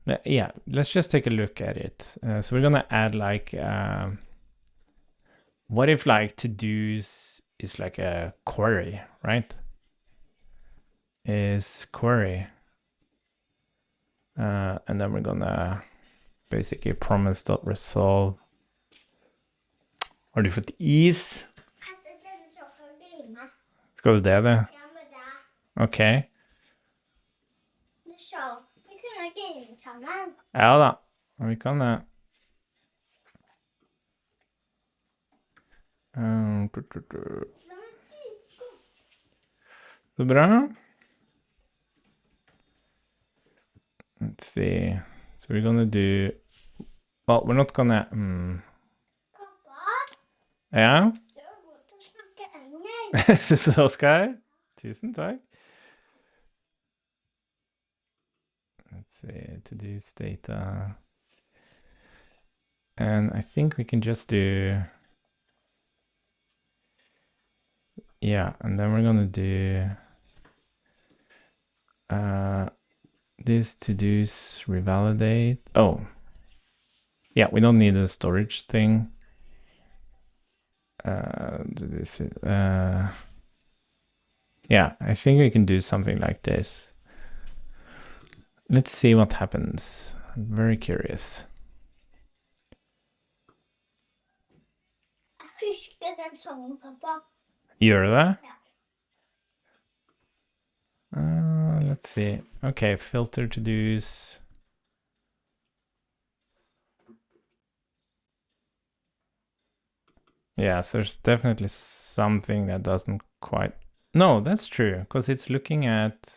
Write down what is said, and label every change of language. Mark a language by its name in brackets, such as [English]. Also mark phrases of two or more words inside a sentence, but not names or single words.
[English] Yeah, let's just take a look at it. So we're gonna add like, what if like to-dos is like a query, right? Is query. And then we're gonna basically promise.resolve. [Norwegian] Har du fått is? Skal du det? Ja, men det. Ok. Du sa, vi kunne game sammen. Ja da, vi kan det. Så bra. [English] Let's see. So we're gonna do, well, we're not gonna, [Norwegian] Pappa, ja, du har gått og snakke engelsk. så skal jeg. Tusen takk. [English] Let's see, to-dos data. And I think we can just do, yeah, and then we're gonna do this to-dos revalidate. Oh, yeah, we don't need a storage thing. Do this. Yeah, I think we can do something like this. Let's see what happens. I'm very curious. [Norwegian] Jeg husker den sangen, pappa. Gjør du det? Ja. [English] Let's see. Okay, filter to-dos. Yeah, so there's definitely something that doesn't quite... No, that's true, because it's looking at...